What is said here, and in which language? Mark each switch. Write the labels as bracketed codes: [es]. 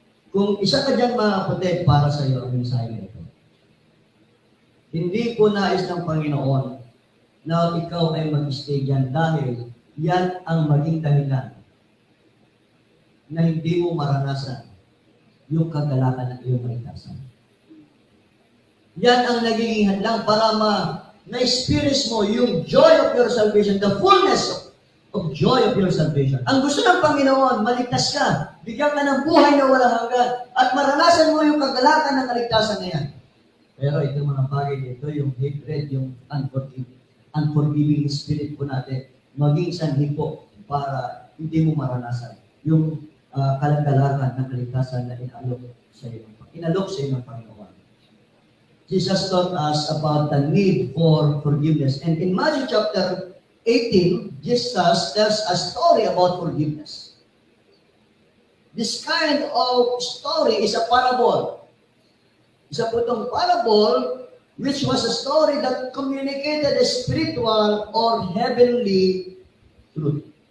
[tl] Kung isa ka dyan mga kapatid, para sa iyo ang mensahe na ito. Hindi po nais ng Panginoon na ikaw ay mag-stay dyan dahil yan ang maging dahilan na hindi mo maranasan yung kagalakan ng iyong kaligtasan. Yan ang nagiging hadlang para na-experience mo yung [en] joy of your salvation, the fullness of joy of your salvation. [tl] Ang gusto ng Panginoon, maligtas ka, bigyan ka ng buhay na walang hanggan, at maranasan mo yung kagalakan ng kaligtasan na yan. Pero ito mga bagay dito, yung hatred, yung unforgiving spirit po natin, maging sanhi po para hindi mo maranasan yung kalagalakan ng kaligtasan na inalok sa iyo ng Panginoon. [en] Jesus taught us about the need for forgiveness. And in Matthew chapter 18, Jesus tells a story about forgiveness. This kind of story is a parable. [tl] Isa po itong [en] parable which was a story that communicated a spiritual or heavenly truth.